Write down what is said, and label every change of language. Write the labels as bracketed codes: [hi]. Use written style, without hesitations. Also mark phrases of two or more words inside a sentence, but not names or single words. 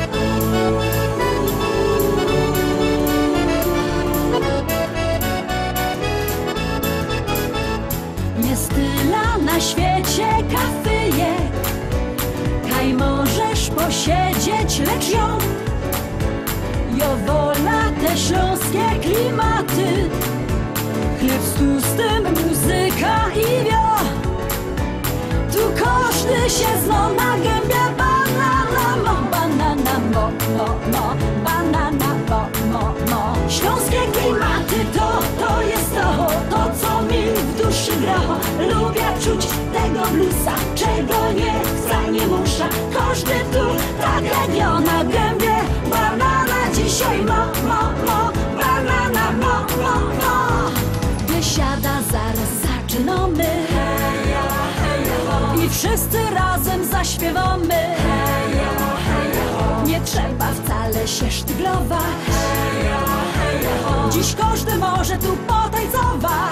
[szl] Jest tyle na świecie kafyjek, kaj możesz posiedzieć, lecz ja wola te śląskie klimaty. [pl] Chleb z tłustym, muzyka i wio. Tu każdy się zna na gębie. [szl] Banana mo, banana mo, mo, mo. Banana mo, mo, mo. [pl] Śląskie klimaty to jest to co mi w duszy gra. Lubię czuć tego bluesa, czego nie chcę, nie muszę. Każdy tu tak jak ja na gębie. [szl] Banana dzisiaj mo, mo, mo. Banana mo, mo, mo. [pl] Biesiada, zaraz zaczynamy. Heja, heja, ho. I wszyscy razem zaśpiewamy. Heja, heja, ho. Nie trzeba wcale się sztyglować. Heja, heja, ho. Dziś każdy może tu potańcować.